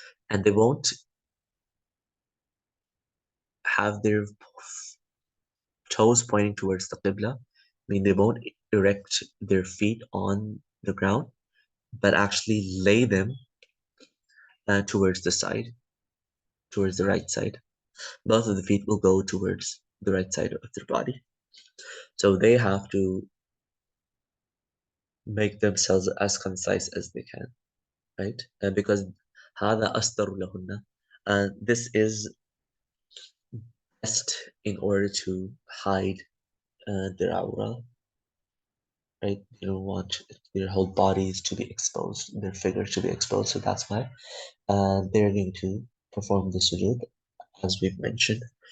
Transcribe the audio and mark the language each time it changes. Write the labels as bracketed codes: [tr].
[en] And they won't have their toes pointing towards the Qibla. I mean, they won't erect their feet on the ground, but actually lay them towards the side, towards the right side. Both of the feet will go towards the right side of their body. So they have to make themselves as concise as they can, right? Because [ar] هذا أستر لهن. [en] This is best in order to hide their aura, right? You don't want their whole bodies to be exposed, their figure to be exposed. So that's why they're going to perform the sujood, as we've mentioned.